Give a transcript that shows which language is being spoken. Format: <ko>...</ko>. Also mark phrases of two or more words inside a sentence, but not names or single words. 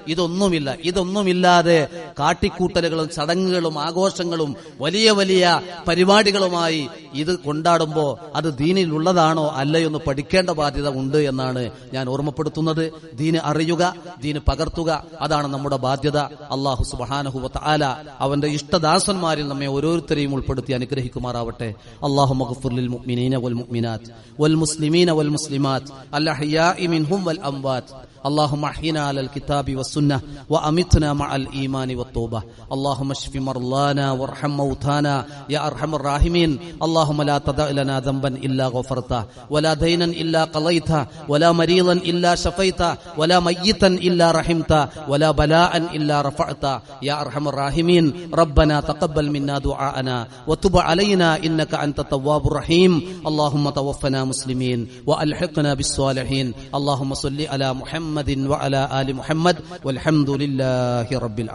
<ml>ഇതൊന്നുമില്ലാതെ കാട്ടിക്കൂട്ടലുകളും ചടങ്ങുകളും ആഘോഷങ്ങളും വലിയ വലിയ പരിപാടികളുമായി ഇത് കൊണ്ടാടുമ്പോ അത് ദീനിൽ ഉള്ളതാണോ അല്ലയോ എന്ന് പഠിക്കേണ്ട ബാധ്യത ഉണ്ട് എന്നാണ് ഞാൻ ഓർമ്മപ്പെടുത്തുന്നത്. ദീന് അറിയുക, ദീന് പകർത്തുക, അതാണ് നമ്മുടെ ബാധ്യത.</ml> <ar>الله سبحانه وتعالى</ar> <ml>അവന്റെ ഇഷ്ടദാസന്മാരിൽ നമ്മെ ഓരോരുത്തരെയും ഉൾപ്പെടുത്തി അനുഗ്രഹിക്കുമാറാവട്ടെ.</ml> <ar>اللهم اغفر للمؤمنين والمؤمنات والمسلمين والمسلمات الأحياء منهم والأموات اللهم احينا على الكتاب والسنة وأمتنا مع الإيمان والتوبة اللهم اشف مرضانا وارحم موتانا يا أرحم الراحمين اللهم لا تدع لنا ذنبا إلا غفرته ولا دينا إلا قضيته ولا مريضا إلا شفيته ولا ميتا إلا رحمته ولا بلاء إلا رفعته يا أرحم الراحمين ربنا تقبل منا دعاءنا وتب علينا إنك أنت التواب الرحيم اللهم توفنا مسلمين وألحقنا بالصالحين اللهم صل على محمد وعلى آل محمد والحمد لله رب العالمين.</ar>